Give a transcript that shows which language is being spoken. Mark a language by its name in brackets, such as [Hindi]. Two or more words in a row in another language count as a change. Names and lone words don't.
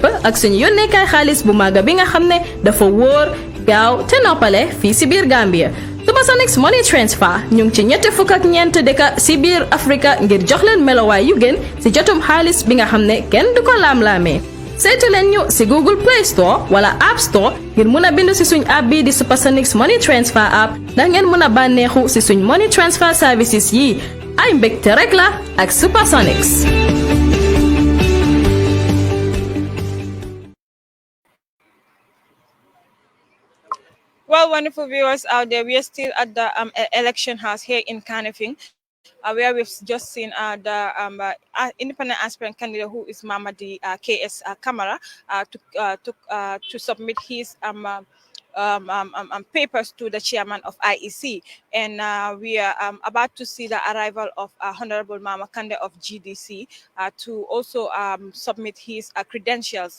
[Wolof] ak suñu yónneekaay xaalis bu màgga bi nga xam ne dafa wóor gaaw te noppale fii si biir Gambia Supersonics Money Transfer ñu ngi ci ñetti fukk ak ñeent dëkka si biir Afrika ngir jox leen melowaay yu gën si jotum xaalis bi nga xam ne kenn du ko laam-laamee saytu leen ñu si Google Play Store wala App Store ngir mun a bindu si suñ app bii di Supersonics Money Transfer app ndax ngeen mun a bànneexu si suñ [English] money transfer services [Wolof] yii ay mbégte rek la ak Supersonics. [English] Well, wonderful viewers out there, we are still at the election house here in Kandeh. Where we've just seen the independent aspirant candidate who is Mamadi KS Kamara to submit his papers to the chairman of IEC, and we are about to see the arrival of Honorable Mama Kandeh of GDC to also submit his credentials.